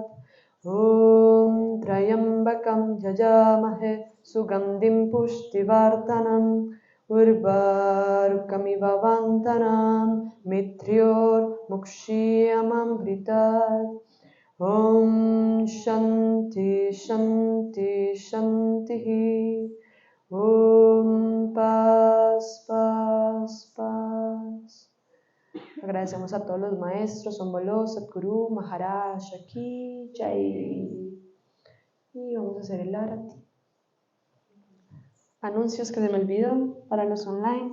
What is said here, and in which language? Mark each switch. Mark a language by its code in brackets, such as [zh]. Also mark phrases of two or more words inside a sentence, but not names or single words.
[sa] ॐ त्र्यम्बकम् यजामहे सुगन्दिम् पुष्टिवर्तनम् उर्वारुकमिव वन्तनम् मित्र्योर् मुक्षीयमामृतात्. ॐ शान्ति शान्ति शान्ति. [es] Om Paz Paz Paz. Agradecemos a todos los maestros, [hi] ओम्बोलो, सद्गुरु, महाराज, की जय. [es] Y vamos a hacer el Arati. Anuncios que se me olvidó para los online.